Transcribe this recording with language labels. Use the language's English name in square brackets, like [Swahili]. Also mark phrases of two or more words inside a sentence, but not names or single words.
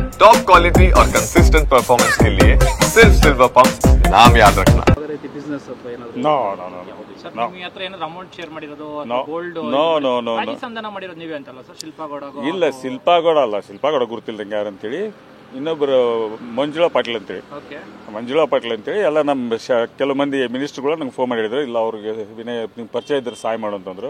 [English] top quality [Hindi] और [English] consistent performance [Hindi] के लिए सिर्फ सिल्वर पंप नाम याद रखना। [English] No, no, no, no. [Kannada] ಸರ್ [English] No. [Kannada] ನಿಮ್ಮ ಹತ್ರ ಏನಾದ್ರು [English] amount share [Kannada] ಮಾಡಿರೋದು [English] No. [Kannada] ಗೋಲ್ಡ್ [English] No, no, no, no. [Kannada] ಸಂಧಾನ ಮಾಡಿರೋದು ನೀವೇ ಅಂತಲ್ಲ ಸರ್ ಶಿಲ್ಪಾಗೌಡ ಇಲ್ಲ ಶಿಲ್ಪಾಗೌಡ ಅಲ್ಲ, ಶಿಲ್ಪಾಗೌಡ ಗುರುತಿಲ್ದಂಗೆ ಯಾರಂತೇಳಿ ಇನ್ನೊಬ್ಬರು ಮಂಜುಳಾ ಪಾಟೀಲ್ ಅಂತೇಳಿ. ಓಕೆ ಮಂಜುಳಾ ಪಾಟೀಲ್ ಅಂತೇಳಿ ಎಲ್ಲ ನಮ್ಮ ಕೆಲವು ಮಂದಿ ಮಿನಿಸ್ಟರ್ಗಳು ನಂಗೆ ಫೋನ್ ಮಾಡಿದ್ರು, ಇಲ್ಲ ಅವ್ರಿಗೆ ವಿನಯ ನಿಮ್ಗೆ ಪರಿಚಯ ಇದ್ರೆ ಸಹಾಯ ಮಾಡು ಅಂತಂದ್ರು.